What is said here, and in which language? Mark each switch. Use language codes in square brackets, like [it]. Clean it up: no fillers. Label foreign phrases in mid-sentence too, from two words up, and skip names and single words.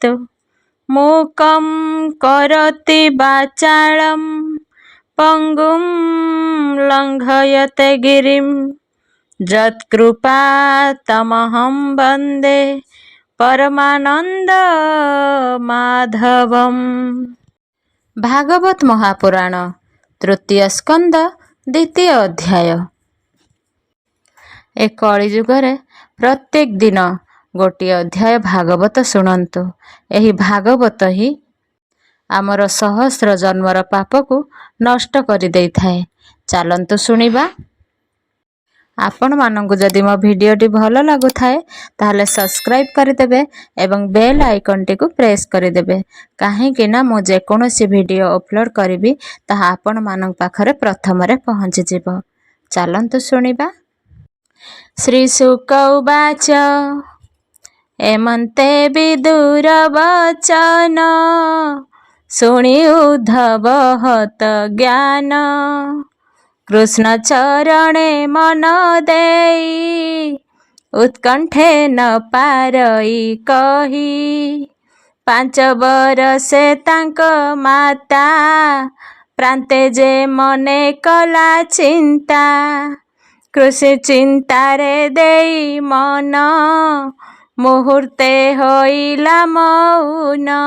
[sa] मूकं करोति वाचालं पंगुं लंघयते गिरिं यत्कृपा तमहं वन्दे परमानंद माधवम्। भागवत महापुराण तृतीय स्कंद द्वितीय अध्याय। [or] ଏ କଳିଯୁଗରେ ପ୍ରତ୍ୟେକ ଦିନ ଗୋଟେ ଅଧ୍ୟାୟ ଭାଗବତ ଶୁଣନ୍ତୁ। ଏହି ଭାଗବତ ହିଁ ଆମର ସହସ୍ର ଜନ୍ମର ପାପ କୁ ନଷ୍ଟ କରି ଦେଇଥାଏ। ଚାଲନ୍ତୁ ଶୁଣିବା। ଆପଣ ମାନଙ୍କୁ ଯଦି ମୋ ଭିଡିଓଟି ଭଲ ଲାଗୁଥାଏ ତାହାଲେ ସବସ୍କ୍ରାଇବ କରିଦେବେ ଏବଂ [en] bell icon [or] ଟି କୁ ପ୍ରେସ କରିଦେବେ, କାହିଁକି ନା ମୋ ଯେକୌଣସି ଭିଡିଓ ଅପଲୋଡ କରିବି ତାହା ଆପଣ ମାନଙ୍କ ପାଖରେ ପ୍ରଥମରେ ପହଞ୍ଚି ଯିବ। ଚାଲନ୍ତୁ ଶୁଣିବା। [sa] श्री शुक उवाच [or] ଏମନ୍ତେ ବିଦୁର ବଚନ ଶୁଣି ଉଦ୍ଧବ ହତ ଜ୍ଞାନ। କୃଷ୍ଣ ଚରଣେ ମନ ଦେଇ ଉତ୍କଣ୍ଠେ ନ ପାରଇ କହି। 5 ବରଷେ ତାଙ୍କ ମାତା ପ୍ରାନ୍ତେ ଯେ ମନେ କଲା ଚିନ୍ତା। କୃଷି ଚିନ୍ତାରେ ଦେଇ ମନ ମୁହୂର୍ତ୍ତେ ହୋଇଲା ମୌନ।